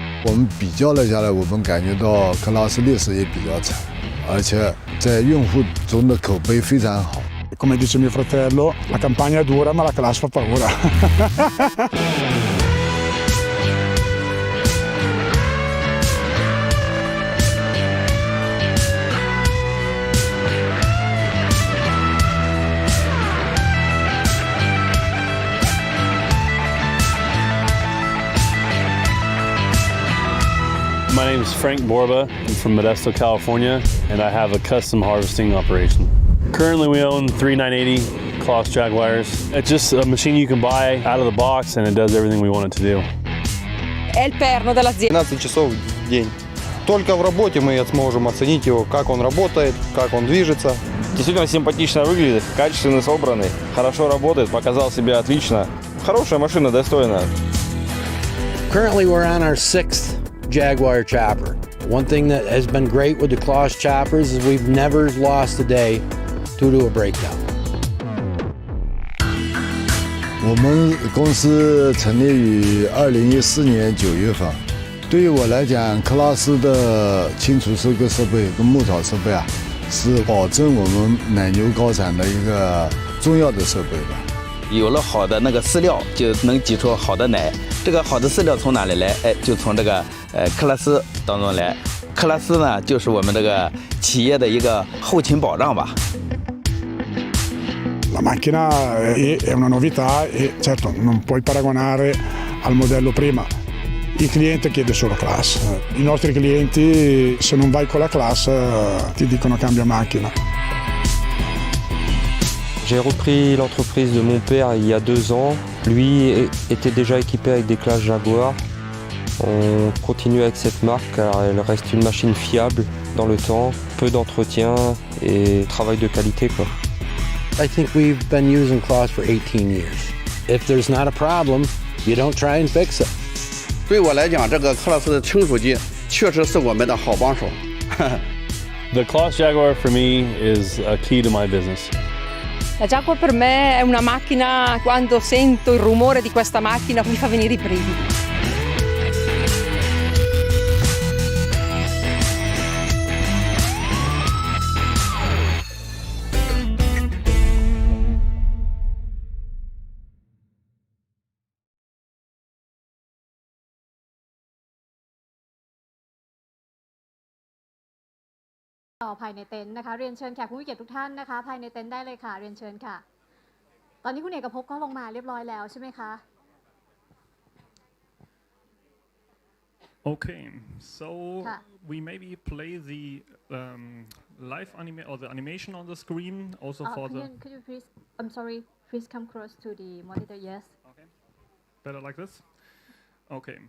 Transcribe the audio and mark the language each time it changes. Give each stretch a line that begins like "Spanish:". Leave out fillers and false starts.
Chinese: 我们比较了下来，我们感觉到CLAAS历史也比较长，而且在用户中的口碑非常好。
Italian: Come dice mio fratello, la campagna è dura ma la CLAAS fa paura.
English: My name is Frank Borba. I'm from Modesto, California, and I have a custom harvesting operation. Currently, we own 3 980 CLAAS Jaguars. It's just a machine you can buy out of the box, and it does everything we want it to do.
Italian: È il perno dell'azienda.
Russian: 12 часов в день. Только в работе мы сможем оценить его, как он работает, как он движется. Действительно симпатично выглядит, качественно собранный, хорошо работает, показал себя отлично. Хорошая машина, достойная.
English: Currently, we're on our 6th Jaguar chopper. One thing that has been great with the CLAAS choppers is we've never lost a day due to a breakdown.
Chinese: 我们公司成立于2014年9月份。对于我来讲，CLAAS的清除收割设备跟牧草设备啊，是保证我们奶牛高产的一个重要的设备吧。有了好的那个饲料，就能挤出好的奶。这个好的饲料从哪里来？就从这个CLAAS当中来。CLAAS呢，就是我们这个企业的一个后勤保障吧。
Italian: La macchina è una novità e certo non puoi paragonare al modello prima. Il cliente chiede solo CLAAS. I nostri clienti, se non vai con la CLAAS, ti dicono cambia macchina.
French: J'ai repris l'entreprise de mon père il y a 2 ans. Lui était déjà équipé avec des CLAAS Jaguar. On continue avec cette marque car elle reste une machine fiable dans le temps, peu d'entretien et travail de qualité quoi.
English: I think we've been using CLAAS for 18 years. If there's not a problem, you don't try and fix it.
Chinese: 对我来讲，这个CLAAS的清除机确实是我们的好帮手。
English: The CLAAS Jaguar for me is a key to my business.
Italian: La Jaguar per me è una macchina, quando sento il rumore di questa macchina mi fa venire i brividi.
Thai: ต่อภายในเต็นท์นะคะเรียนเชิญแขกผู้มีเกียรติทุกท่านนะคะภายในเต็นท์ได้เลยค่ะเรียนเชิญค่ะตอนนี้คุณเอกภพก็ลงมาเรียบร้อยแล้วใช่ไหมคะ
English: Okay, so we maybe play the live anime or the animation on the screen also for the. Could you please? I'm sorry. Please come close to the monitor. Yes. Okay. Better like this. Okay.